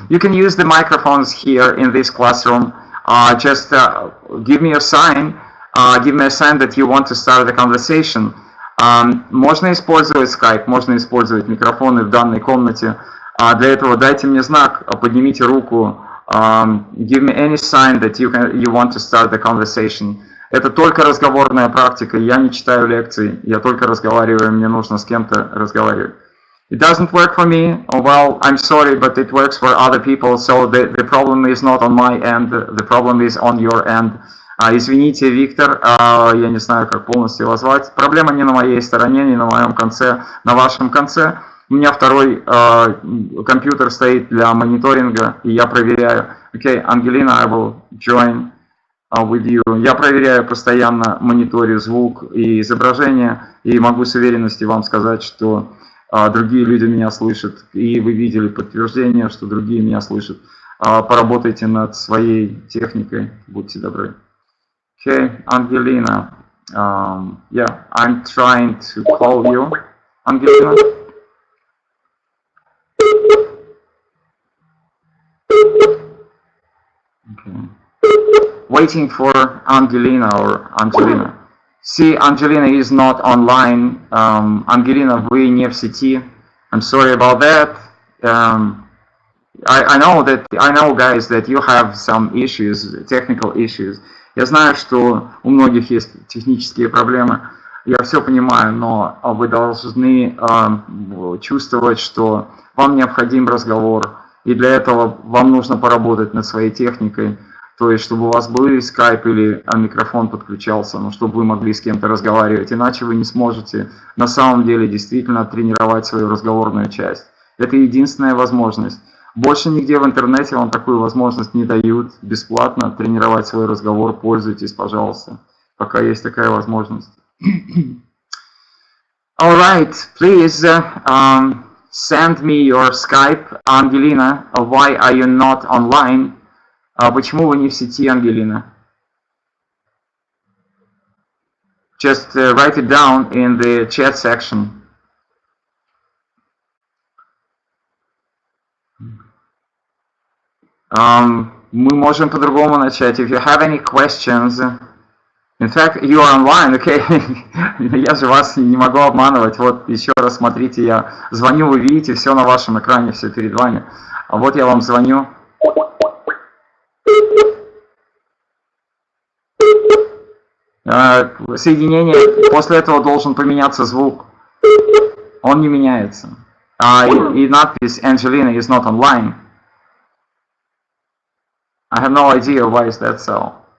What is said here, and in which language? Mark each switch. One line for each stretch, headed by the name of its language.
English: You can use the microphones here in this classroom. Just give me a sign that you want to start the conversation.
Russian: Можно использовать Skype, можно использовать микрофоны в данной комнате. Для этого дайте мне знак, поднимите руку.
English: Give me any sign that you want to start the conversation.
Russian: Это только разговорная практика, я не читаю лекции, я только разговариваю, мне нужно с кем-то разговаривать.
English: It doesn't work for me. Well, I'm sorry, but it works for other people, so the problem is not on my end, the problem is on your end.
Russian: Извините, Виктор, я не знаю, как полностью его звать. Проблема не на моей стороне, не на моем конце, на вашем конце. У меня второй компьютер стоит для мониторинга, и я проверяю.
English: Okay, Ангелина, I will join with you.
Russian: Я проверяю постоянно, мониторю звук и изображение, и могу с уверенностью вам сказать, что другие люди меня слышат, и вы видели подтверждение, что другие меня слышат. Поработайте над своей техникой, будьте добры.
English: Okay, Angelina. Yeah, I'm trying to call you, Angelina. Okay. Waiting for Angelina or Angelina. See, Angelina is not online.
Russian: Angelina, вы не в сети.
English: I'm sorry about that. I know, guys, that you have some issues, technical issues.
Russian: Я знаю, что у многих есть технические проблемы. Я все понимаю, но вы должны чувствовать, что вам необходим разговор, и для этого вам нужно поработать над своей техникой. То есть, чтобы у вас был скайп или микрофон подключался, но чтобы вы могли с кем-то разговаривать. Иначе вы не сможете на самом деле действительно тренировать свою разговорную часть. Это единственная возможность. Больше нигде в интернете вам такую возможность не дают бесплатно тренировать свой разговор. Пользуйтесь, пожалуйста, пока есть такая возможность.
English: All right, please send me your Skype, Angelina. Why are you not online?
Russian: Почему вы не в сети, Ангелина?
English: Just write it down in the chat section.
Russian: Мы можем по-другому начать.
English: If you have any questions, in fact, you are online, okay?
Russian: Я же вас не могу обманывать. Вот еще раз смотрите, я звоню, вы видите, все на вашем экране, все перед вами. А вот я вам звоню. Соединение, после этого должен поменяться звук. Он не меняется. И надпись
English: Angelina is not online. I have no idea why is that so.